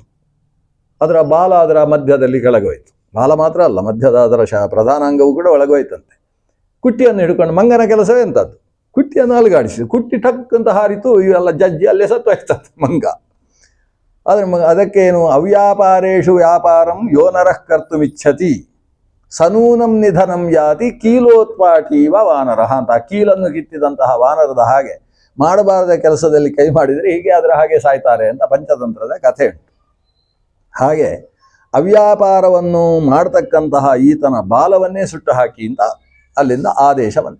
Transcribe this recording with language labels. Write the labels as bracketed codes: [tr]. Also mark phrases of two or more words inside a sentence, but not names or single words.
[kn] ಅದರ ಬಾಲ ಅದರ ಮಧ್ಯದಲ್ಲಿ ಕೆಳಗೋಯ್ತು. ಬಾಲ ಮಾತ್ರ ಅಲ್ಲ, ಮಧ್ಯದ ಅದರ ಪ್ರಧಾನ ಅಂಗವು ಕೂಡ ಒಳಗೋಯ್ತಂತೆ. ಕುಟ್ಟಿಯನ್ನು ಹಿಡ್ಕೊಂಡು, ಮಂಗನ ಕೆಲಸವೇ ಎಂಥದ್ದು, ಕುಟ್ಟಿಯನ್ನು ಅಲುಗಾಡಿಸಿ, ಕುಟ್ಟಿ ಟಕ್ ಅಂತ ಹಾರಿತು. ಇವೆಲ್ಲ ಜಜ್ಜಿ ಅಲ್ಲೇ ಸತ್ತು ಹೋಯ್ತಂತೆ ಮಂಗ. ಆದರೆ ಅದಕ್ಕೇನು, [sa] ಅವ್ಯಾಪಾರೇಷು ವ್ಯಾಪಾರಂ ಯೋ ನರಃ ಕರ್ತುಮಿಚ್ಛತಿ ಸನೂನಂ ನಿಧನಂ ಯಾತಿ ಕೀಲೋತ್ಪಾಟೀವ ವಾನರಃ ಅಂತ. [kn] ಕೀಲನ್ನು ಕಿತ್ತಿದಂತಹ ವಾನರದ ಹಾಗೆ ಮಾಡಬಾರದ ಕೆಲಸದಲ್ಲಿ ಕೈ ಮಾಡಿದರೆ ಹೀಗೆ ಅದರ ಹಾಗೆ ಸಾಯ್ತಾರೆ ಅಂತ ಪಂಚತಂತ್ರದ ಕಥೆ ಉಂಟು. ಹಾಗೆ ಅವ್ಯಾಪಾರವನ್ನು ಮಾಡತಕ್ಕಂತಹ ಈತನ ಬಾಲವನ್ನೇ ಸುಟ್ಟು ಹಾಕಿ ಅಂತ ಅಲ್ಲಿಂದ ಆದೇಶ ಬಂತು.